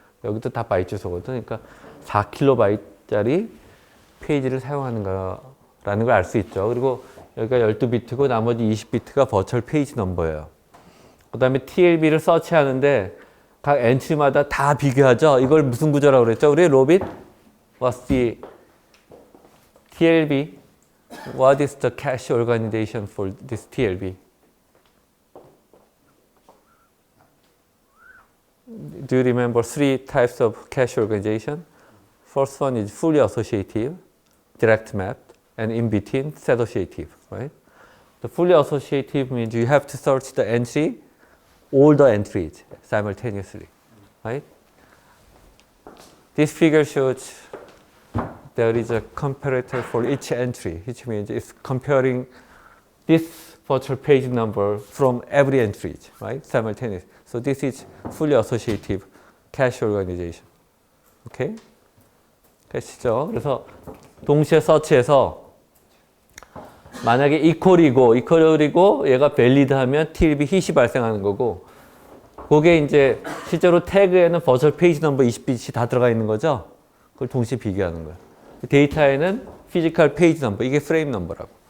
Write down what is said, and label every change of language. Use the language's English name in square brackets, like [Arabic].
[Korean] 여기도 다 바이트 주소거든. 그러니까 4KB 짜리 페이지를 사용하는 거라는 걸 알 수 있죠. 그리고 여기가 12비트고 나머지 20비트가 버추얼 페이지 넘버예요. 그 다음에 TLB를 서치하는데 각 엔트리마다 다 비교하죠. 이걸 무슨 구조라고 그랬죠? 우리 로빗? [English] What's the TLB? What is the cache organization for this TLB? Do you remember three types of cache organization? First one is fully associative, direct mapped, and in between, associative, right? The fully associative means you have to search the entry, all the entries simultaneously, right? This figure shows there is a comparator for each entry, which means it's comparing this virtual page number from every entry, right? Simultaneously. So this is fully associative cache organization. Okay? [Korean] 캐시죠. 그래서 동시에 서치해서 만약에 이퀄이고 얘가 밸리드하면 TLB hit이 발생하는 거고 그게 이제 실제로 태그에는 버추얼 페이지 넘버 20bit이 다 들어가 있는 거죠. 그걸 동시에 비교하는 거예요. 데이터에는 피지컬 페이지 넘버, 이게 프레임 넘버라고.